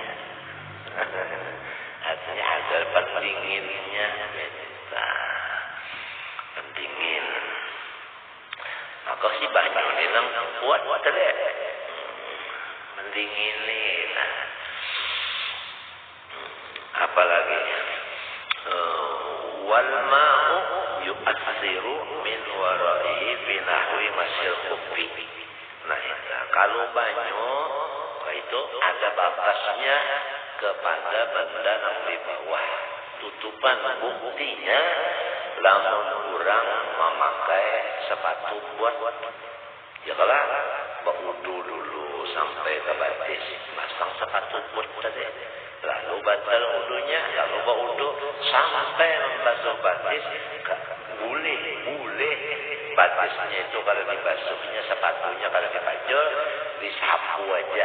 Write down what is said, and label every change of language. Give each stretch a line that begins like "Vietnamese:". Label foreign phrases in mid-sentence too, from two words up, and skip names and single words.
Banjar: Artinya ada pendinginnya, pendingin. Maka si banyu ini nang kuat tadi, mendingin. Nah, apalagi
Arabic: والماء يؤثر من ورائه في نحو مسح الخف.
Banjar: Nah, kalau banyu itu ada batasnya kepada benda yang di bawah tutupan. Buktinya lamun orang memakai sepatu buat ya kalau berwudu dulu sampai ke batis masang sepatu buat tadi, lalu batal wudunya, lalu berwudu sampai membasuh batis boleh batisnya itu kalau dibasuhnya, sepatunya kalau dipajul disapu aja.